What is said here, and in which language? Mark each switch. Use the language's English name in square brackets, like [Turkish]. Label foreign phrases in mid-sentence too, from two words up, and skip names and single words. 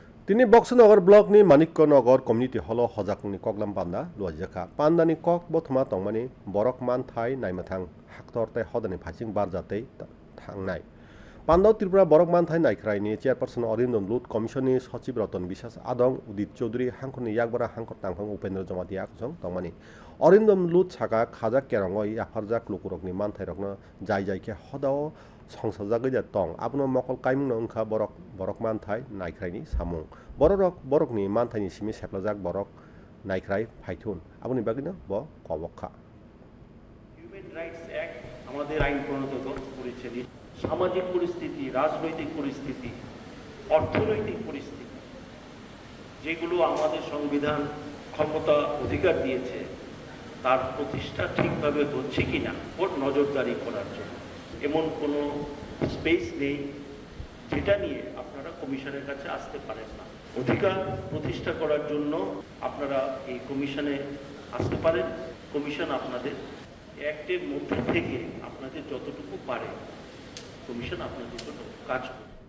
[Kok Borok] তিনি বক্সনगर ब्लकनि मानिक्यनगर [English] community hall [Kok Borok] हजाकनि कगलाम पान्दा लुवाजिजाखा पान्दानि कक बथमा तंमानि बरक मानथाय नायमाथां हाक्तरताय हदानि फासिं बारजातै थांनाय पान्दाव त्रिपुरा बरक मानथाय नायख्रायनि चेयारपारसन अरिन्दम लुत कमिशननि सचिब रतन बिश्वास आदं उदित चौधुरी हांखरनि याकबारा हांखर तांखां उपेन्द्र जमाति आकजों तंमानि अरिन्दम लुत साका खाजा केरंगय याफारजाक लुकुरकनि मानथायरकनो जाय जायखे हदाव संसारजागैजा तं आबनो मकल कायमुंनो ओंखा बरक मानथाय नायख्रायनि सामुं बरकनि मानथायनि सिमी सेप्लाजाक बरक नायख्राय फायथुन आबनि बागिनो ब कबक्खा [Bangla] হিউম্যান রাইটস অ্যাক্ট আমাদের আইন প্রণয়ন করেছে সামাজিক পরিস্থিতি রাজনৈতিক পরিস্থিতি অর্থনৈতিক পরিস্থিতি যেগুলো আমাদের সংবিধান ক্ষমতা অধিকার দিয়েছে তার প্রতিষ্ঠা ঠিকভাবে হচ্ছে কিনা ওর নজরদারি করার জন্য এমন কোনো স্পেস নেই যেটা নিয়ে আপনারা কমিশনের কাছে আসতে পারেন না অধিকার প্রতিষ্ঠা করার জন্য আপনারা এই কমিশনে আসতে পারেন কমিশন আপনাদের অ্যাক্টের মধ্যে থেকে আপনাদের যতটুকু পারে কমিশন আপনাদের জন্য কাজ করবে